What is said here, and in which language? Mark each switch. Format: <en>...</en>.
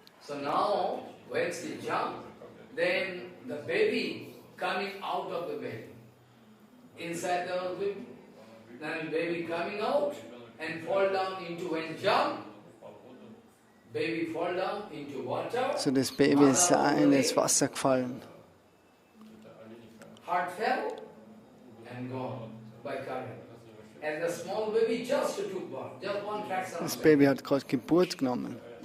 <en>So now, when she jump, then the baby coming out of the baby. Inside the baby, then baby coming out and fall down into when jump. Baby fall down into water.</en> <de>So, das Baby ist in das Wasser gefallen.</de> <en>Heart fell and gone by current. And the small baby just took birth, just one fraction.</en> <de>Das Baby hat gerade Geburt genommen.</de>